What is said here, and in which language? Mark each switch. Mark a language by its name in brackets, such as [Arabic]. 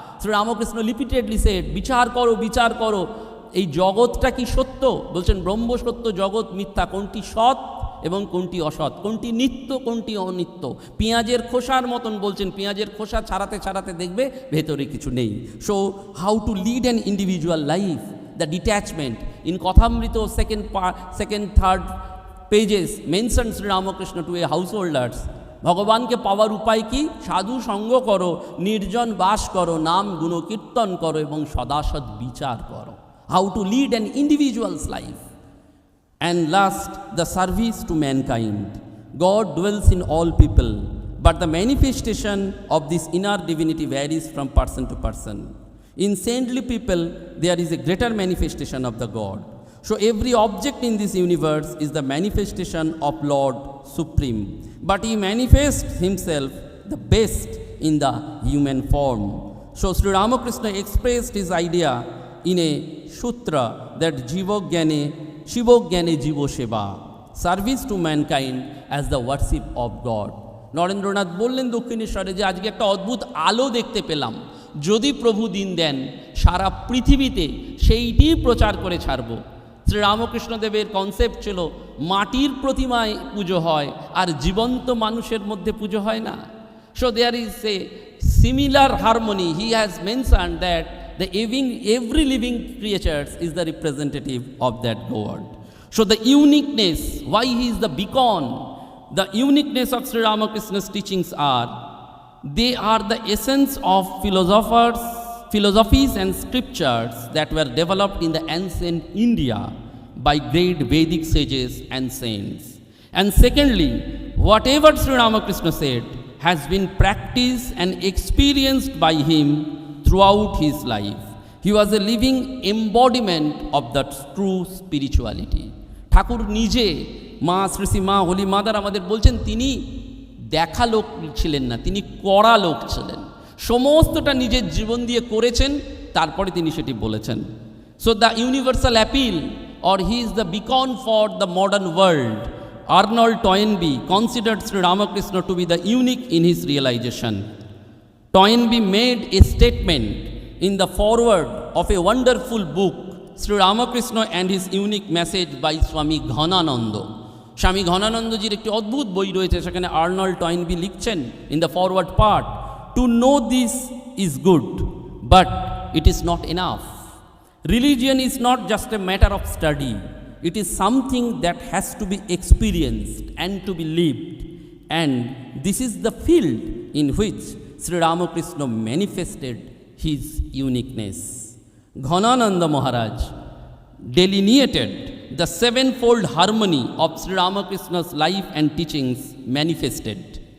[Bangla] Shri Ramakrishna [English] repeatedly said [Bangla] বিচার করো, বিচার করো, এই জগৎটা কি সত্য? বলছেন ব্রহ্ম সত্য, জগৎ মিথ্যা, কোনটি সৎ এবং কোনটি অসৎ, কোনটি নিত্য কোনটি অনিত্য। পেঁয়াজের খোসার মতন বলছেন, পেঁয়াজের খোসা ছাড়াতে ছাড়াতে দেখবে ভেতরে কিছু নেই। [English] So how to lead an individual life, the detachment. In Kathamrito second, third pages mentions Sri Ramakrishna to a householders. [Bangla] ভগবানকে পাওয়ার উপায় কি? সাধু সঙ্গ করো, নির্জন বাস করো, নাম গুণ কীর্তন করো এবং সদাসৎ বিচার করো। [English] How to lead an individual's life. And last, the service to mankind. God dwells in all people, but the manifestation of this inner divinity varies from person to person. In saintly people, there is a greater manifestation of the God. So every object in this universe is the manifestation of Lord Supreme, but He manifests Himself the best in the human form. So Sri Ramakrishna expressed his idea in a sutra that Jiva Gyane, Shiva Gyane Jivo Seva, service to mankind as the worship of God. [Bangla] Narendranath বললেন দক্ষিণেশ্বরে যে আজকে একটা অদ্ভুত আলো দেখতে পেলাম, যদি প্রভু দিন দেন সারা পৃথিবীতে সেইটি প্রচার করে ছাড়ব। শ্রী রামকৃষ্ণদেবের কনসেপ্ট ছিল মাটির প্রতিমায় পুজো হয় আর জীবন্ত মানুষের মধ্যে পুজো হয় না। [English] So there is a similar harmony. He has mentioned that the every living creatures is the representative of that God. So the uniqueness, why he is the beacon, the uniqueness of Sri Ramakrishna's teachings are, they are the essence of philosophies and scriptures that were developed in the ancient India by great Vedic sages and saints. And secondly, whatever Sri Ramakrishna said has been practiced and experienced by him throughout his life. He was a living embodiment of that true spirituality. [Bangla] ঠাকুর নিজে মা শ্রী শ্রী মা Holi mother আমাদের বলছেন তিনি দেখা লোক ছিলেন না, তিনি করা লোক ছিলেন। সমস্তটা নিজের জীবন দিয়ে করেছেন, তারপরে তিনি সেটি বলেছেন। [English] So the universal appeal or he is the beacon for the modern world. Arnold Toynbee considered Sri Ramakrishna to be the unique in his realization. Toynbee made a statement in the foreword of a wonderful book, Sri Ramakrishna and his unique message by Swami Ghanananda. [Bangla] স্বামী ঘনানন্দজির একটি অদ্ভুত বই রয়েছে, সেখানে Arnold Toynbee লিখছেন [English] In the foreword part, to know this is good but it is not enough. Religion is not just a matter of study, it is something that has to be experienced and to be lived. And this is the field in which Sri Ramakrishna manifested his uniqueness. Ghanananda Maharaj delineated the sevenfold harmony of Sri Ramakrishna's life and teachings manifested.